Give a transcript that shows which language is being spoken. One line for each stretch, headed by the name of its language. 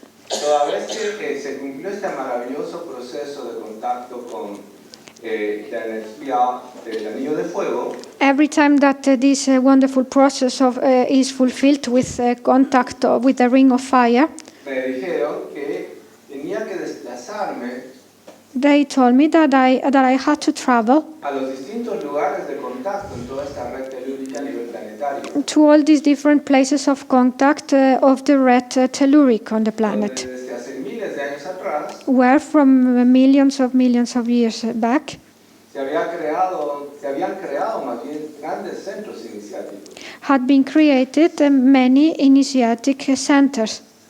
Spanish: toda vez que se cumplió este maravilloso proceso de contacto con la energía del anillo de fuego,
English: every time that this wonderful process is fulfilled with contact with the ring of fire,
Spanish: me dijeron que tenía que desplazarme
English: they told me that I had to travel
Spanish: a los distintos lugares de contacto en toda esta red telúrica a nivel planetario.
English: to all these different places of contact of the red telluric on the planet,
Spanish: Donde desde hace miles de años atrás
English: where from millions of years back
Spanish: se habían creado más bien grandes centros iniciáticos.
English: had been created many initiatic centers.